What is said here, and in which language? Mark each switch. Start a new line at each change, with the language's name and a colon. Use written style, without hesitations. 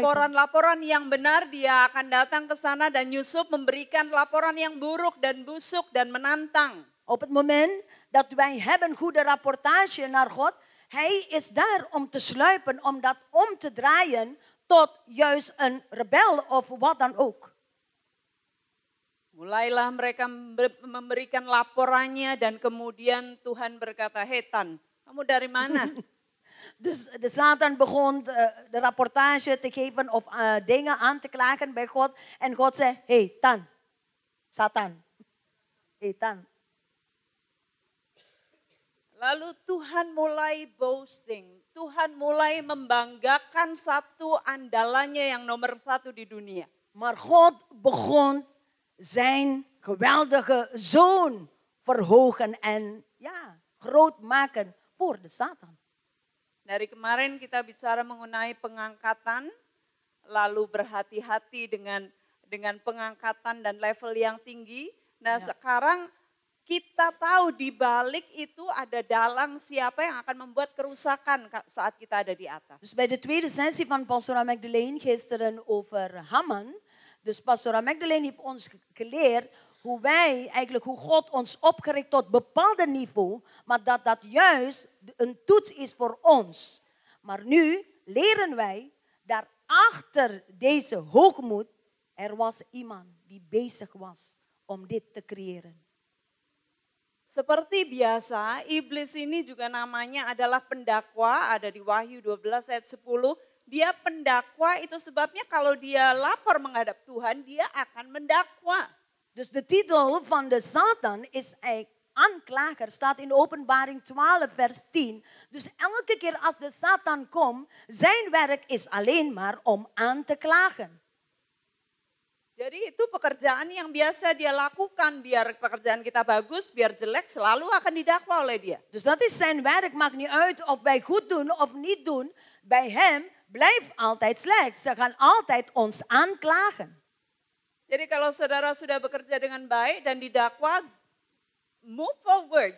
Indonesian: laporan-laporan yang benar, dia akan datang ke sana dan nyusup memberikan laporan yang buruk dan busuk dan menantang.
Dutch: Op het moment dat wij hebben goede rapportage naar God, hij is daar om te sluipen, om dat om te draaien tot juist een rebel of wat dan ook.
Indonesian: Mulailah mereka memberikan laporannya dan kemudian Tuhan berkata, Tan, kamu dari mana?
Dutch: Dus de Satan begon de rapportage te geven of dingen aan te klagen bij God. En God zei, Tan, Satan, Tan.
Indonesian: Lalu Tuhan mulai boasting. Tuhan mulai membanggakan satu andalannya yang nomor 1 di dunia.
Dutch: Maar God begon zijn geweldige zoon verhogen en groot maken voor de Satan.
Indonesian: Dari kemarin kita bicara mengenai pengangkatan, lalu berhati-hati dengan pengangkatan dan level yang tinggi. Nah sekarang kita tahu di balik itu ada dalang siapa yang akan membuat kerusakan saat kita ada di atas.
Dutch: Dus bij de tweede sessie van Pastora Magdalene gisteren over Haman. Dus Pastora Magdalene heeft ons geleerd hoe God ons opgericht tot bepaalde niveau, maar dat juist een toets is voor ons. Maar nu leren wij, daarachter deze hoogmoed, er was iemand die bezig was om dit te creëren.
Indonesian: Seperti biasa, iblis ini juga namanya adalah pendakwa, ada di Wahyu 12 ayat 10. Dia pendakwa, itu sebabnya kalau dia lapor menghadap Tuhan, dia akan mendakwa.
Dutch: Dus de titel van de Satan is aanklager, staat in Openbaring 12 vers 10. Dus elke keer als de Satan komt, zijn werk is alleen maar om aan te klagen.
Indonesian: Jadi itu pekerjaan yang biasa dia lakukan, biar pekerjaan kita bagus, biar jelek, selalu akan didakwa oleh dia.
Dutch: Dus dat is zijn werk, maakt niet uit of wij goed doen of niet doen. Bij hem, blijft altijd slecht. Ze gaan altijd ons aanklagen.
Indonesian: Jadi kalau saudara sudah bekerja dengan baik dan didakwa,
English: move forward.